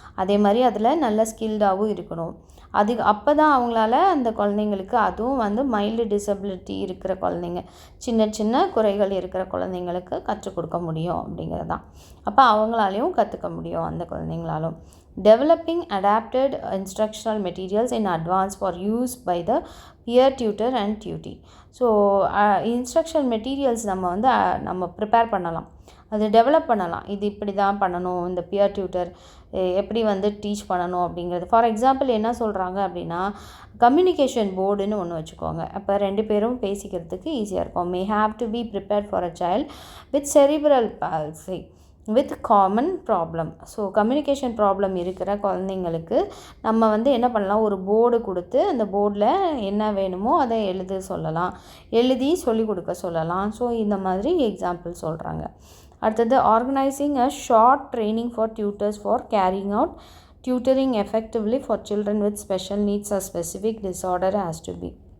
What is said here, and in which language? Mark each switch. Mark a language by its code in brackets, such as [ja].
[ta] அதே மாதிரி அதில் நல்ல ஸ்கில்டாகவும் இருக்கணும். அப்போ தான் அவங்களால அந்த குழந்தைங்களுக்கு, அதுவும் வந்து மைல்டு டிசபிலிட்டி இருக்கிற குழந்தைங்க, சின்ன சின்ன குறைகள் இருக்கிற குழந்தைங்களுக்கு கற்றுக் கொடுக்க முடியும் அப்படிங்கிறது தான். அப்போ அவங்களாலையும் கற்றுக்க முடியும் அந்த குழந்தைங்களாலும். [en] Developing adapted instructional materials in advance for use by the peer tutor and tutee. [ta] So instructional materials நம்ம ப்ரிப்பேர் பண்ணலாம், அது டெவலப் பண்ணலாம். இது இப்படி தான் பண்ணணும், இந்த பியர் டியூட்டர் எப்படி வந்து டீச் பண்ணணும் அப்படிங்கிறது. ஃபார் எக்ஸாம்பிள் என்ன சொல்கிறாங்க அப்படின்னா, கம்யூனிகேஷன் போர்டுன்னு ஒன்று வச்சுக்கோங்க. அப்போ 2 பேரும் பேசிக்கிறதுக்கு ஈஸியாக இருக்கும். [en] May have to be prepared for a child with cerebral palsy with common problem. [ta] So communication problem இருக்கிற குழந்தைங்களுக்கு நம்ம வந்து என்ன பண்ணலாம், ஒரு போர்டு கொடுத்து அந்த போர்டில் என்ன வேணுமோ அதை எழுதி சொல்லிக் கொடுக்க சொல்லலாம். ஸோ இந்த மாதிரி எக்ஸாம்பிள் சொல்கிறாங்க. [en] அடுத்தது organising a short training for tutors for carrying out tutoring effectively for children with special needs or specific disorder has to be.